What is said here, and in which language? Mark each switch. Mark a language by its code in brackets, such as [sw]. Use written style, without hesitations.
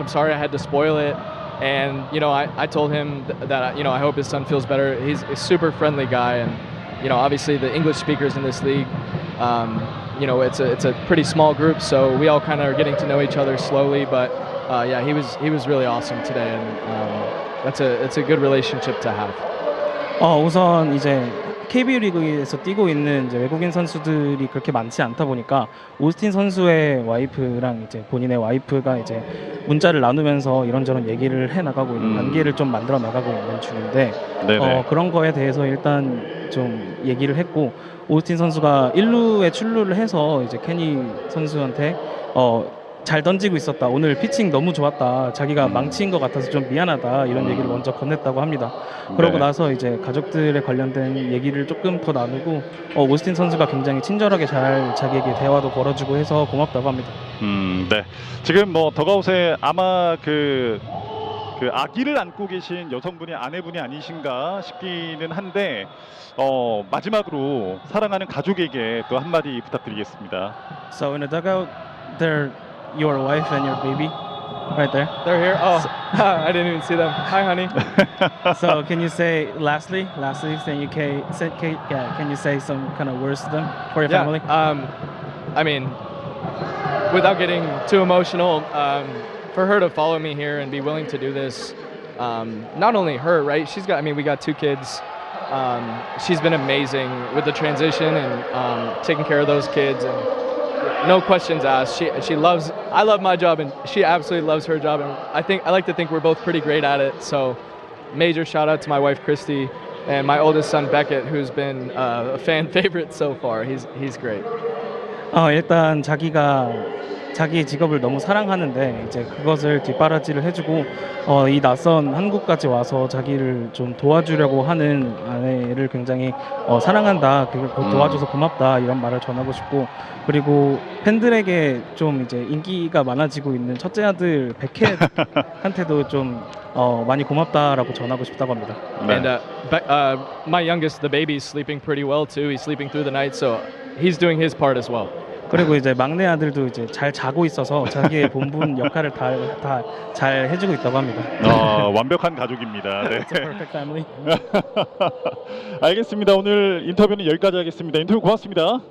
[en] I'm sorry I had to spoil it. And you know, I told him that you know I hope his son feels better. He's a super friendly guy, and you know, obviously the English speakers in this league, you know, it's a pretty small group, so we all kind of are getting to know each other slowly. But yeah, he was really awesome today, and it's a good relationship to have. [ko] 우선 이제 KBO 리그에서 뛰고 있는 이제 외국인 선수들이 그렇게 많지 않다 보니까 오스틴 선수의 와이프랑 이제 본인의 와이프가 이제 문자를 나누면서 이런저런 얘기를 해 나가고 있는 관계를 좀 만들어 나가고 있는 중인데 그런 거에 대해서 일단 좀 얘기를 했고 오스틴 선수가 1루에 출루를 해서 이제 케니 선수한테 잘 던지고 있었다. 오늘 피칭 너무 좋았다. 자기가 망친 것 같아서 좀 미안하다. 이런 얘기를 먼저 건넸다고 합니다. 그러고 나서 이제 가족들에 관련된 얘기를 조금 더 나누고 오스틴 선수가 굉장히 친절하게 잘 자기에게 대화도 걸어주고 해서 고맙다고 합니다. 네. 지금 뭐 더가웃에 아마 그 아기를 안고 계신 여성분이 아내분이 아니신가 싶기는 한데 마지막으로 사랑하는 가족에게 또 한마디 부탁드리겠습니다. [en] So in the dugout, there your wife and your baby, right there. They're here. Oh, I didn't even see them. Hi, honey. So can you say lastly, then you can you say some kind of words to them for your family? I mean, without getting too emotional, for her to follow me here and be willing to do this, not only her, right? We got 2 kids. She's been amazing with the transition and taking care of those kids, and no questions asked. I love my job, and she absolutely loves her job, and I like to think we're both pretty great at it. So major shout out to my wife Christy and my oldest son Beckett, who's been a fan favorite so far. He's great. [ko] 일단 자기가 자기 직업을 너무 사랑하는데 이제 그것을 뒷바라지를 해주고 이 낯선 한국까지 와서 자기를 좀 도와주려고 하는 아내를 굉장히 사랑한다. 그걸 도와줘서 고맙다. 이런 말을 전하고 싶고 그리고 팬들에게 좀 이제 인기가 많아지고 있는 첫째 아들 베켓한테도 좀 많이 고맙다라고 전하고 싶다고 합니다. [en] And my youngest, the baby's sleeping pretty well too. He's sleeping through the night, so he's doing his part as well. [ko] 그리고 이제 막내 아들도 이제 잘 자고 있어서 자기의 본분 역할을 다 잘 해주고 있다고 합니다. 완벽한 가족입니다. 네. [en] It's a perfect family. [ko] 알겠습니다. 오늘 인터뷰는 여기까지 하겠습니다. 인터뷰 고맙습니다.